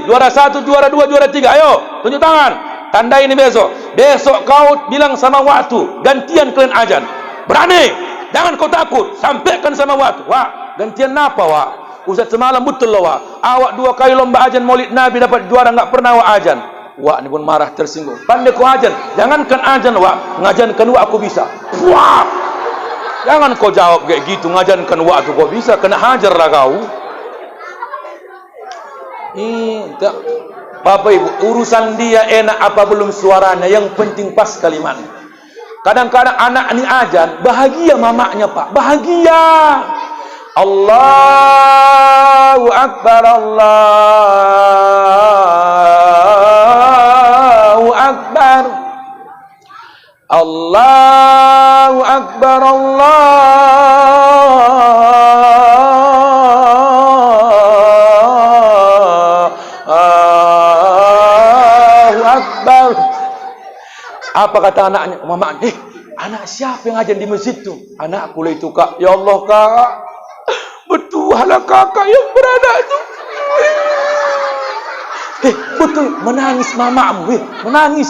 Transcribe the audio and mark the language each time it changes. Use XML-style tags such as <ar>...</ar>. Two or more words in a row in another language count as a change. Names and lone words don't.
<id>Juara 1, juara 2, juara 3. Ayo, tunjuk tangan. Tandai ini besok. Besok kau bilang sama waktu, gantian kalian ajan. Berani? Jangan kau takut. Sampaikan sama waktu. Wah, gantian apa wak? Ustaz semalam betul lah wak. Awak 2 kali lomba ajan Maulid Nabi dapat juara, enggak pernah wak ajan. Wak ni pun marah, tersinggung. Pandai kau ajan. Jangankan ajan wak, ngajankan wak aku bisa. Wah. Jangan kau jawab kayak gitu, ngajankan wak tu kau bisa, kena hajar lah kau. Tak. Bapak Ibu, urusan dia enak apa belum suaranya, yang penting pas kalimatnya. Kadang-kadang anak ni ajan, bahagia mamaknya Pak, bahagia.</id> <ar>Allahu Akbar, Allahu Akbar, Allahu Akbar, Allahu Akbar.</ar> <id>Apa kata anaknya? Mama, anak siapa yang ajan di masjid tu? Anakku lah itu Kak.</id> <ar>Ya Allah</ar> <id>Kak, betul lah kakak yang beranak tu. Betul, menangis mamamu, menangis.</id>